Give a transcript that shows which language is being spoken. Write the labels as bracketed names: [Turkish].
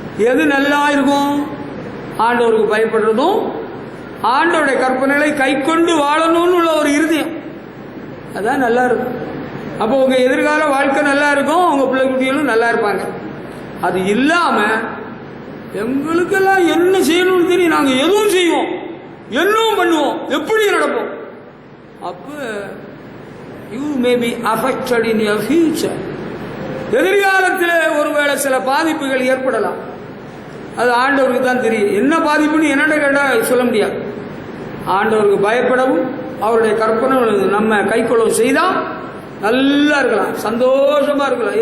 [Tamil] எது நல்லா இருக்கும்? ஆண்டவருக்கு பயப்படுறதும் ஆண்டவருடைய கற்பனைகளை கை கொண்டு வாழணும்னு உள்ள ஒரு இருதயம், அதான் நல்லா இருக்கும். அப்போ உங்க எதிர்கால வாழ்க்கை நல்லா இருக்கும், உங்க பிள்ளை குட்டிகளும் நல்லா இருப்பாங்க. அது இல்லாம எங்களுக்கெல்லாம் என்ன செய்யணும்னு தெரியும், நாங்க எதுவும் செய்வோம், என்னவும் பண்ணுவோம், எப்படி நடப்போம். [English] அப்ப you may be affected in your future. [Tamil] எதிர்காலத்தில் ஒருவேளை சில பாதிப்புகள் ஏற்படலாம். அது ஆண்டவருக்கு தான் தெரியும். என்ன பாதிப்புன்னு என்னட்ட கேட்டால் சொல்ல முடியாது. ஆண்டவருக்கு பயப்படவும் அவருடைய கற்பனை நம்ம கைக்கொள்ளவும் செய்தால் நல்லா இருக்கலாம், சந்தோஷமா இருக்கலாம்.